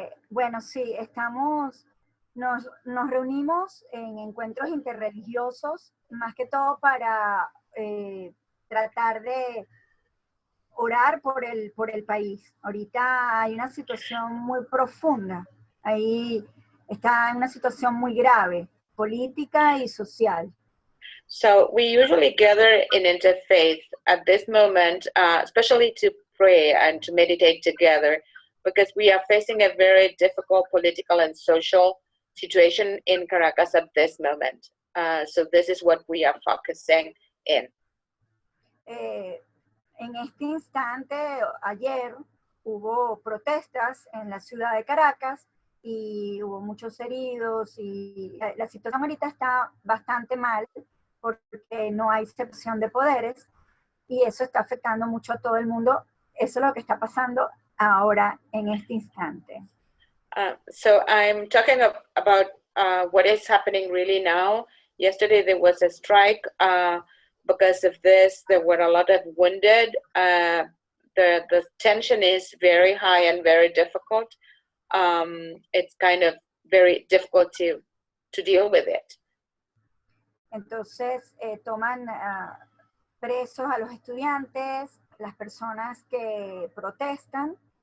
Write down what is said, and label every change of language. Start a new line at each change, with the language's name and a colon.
Spanish: Bueno, sí, nos reunimos en encuentros interreligiosos, más que todo para tratar de orar por el país. Ahorita hay una situación muy profunda, ahí está en una situación muy grave, política y social.
English: So we usually gather in interfaith at this moment, especially to pray and to meditate together, because we are facing a very difficult political and social situation in Caracas at this moment. So this is what we are focusing in.
Spanish: En este instante, ayer, hubo protestas en la ciudad de Caracas y hubo muchos heridos y la situación ahorita está bastante mal porque no hay separación de poderes y eso está afectando mucho a todo el mundo. Eso es lo que está pasando ahora en este instante.
English: So I'm talking about what is happening really now. Yesterday there was a strike. Because of this, there were a lot of wounded. The tension is very high and very difficult. It's kind of very difficult to deal with it.
Spanish: Entonces toman presos a los estudiantes, las personas que protestan.